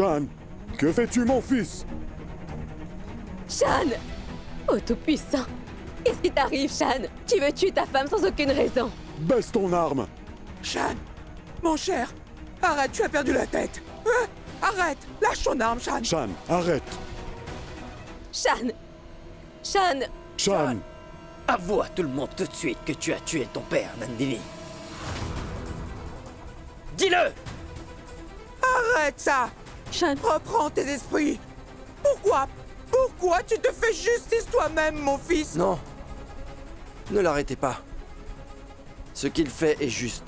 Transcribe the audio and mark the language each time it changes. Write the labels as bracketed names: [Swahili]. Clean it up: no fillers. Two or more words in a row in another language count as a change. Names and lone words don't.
[French] Shan. Que fais-tu, mon fils? Shan! Oh tout-puissant! Qu'est-ce qui t'arrive, Shan? Tu veux tuer ta femme sans aucune raison? Baisse ton arme. Shan, mon cher, arrête, tu as perdu la tête. Arrête, lâche ton arme, Shan. Shan, arrête. Shan! Shan! Shan, Avoue à tout le monde tout de suite que tu as tué ton père, Nandini. Dis-le! Arrête ça. Shan! Reprends tes esprits. Pourquoi tu te fais justice toi-même, mon fils? Non. Ne l'arrêtez pas. Ce qu'il fait est juste.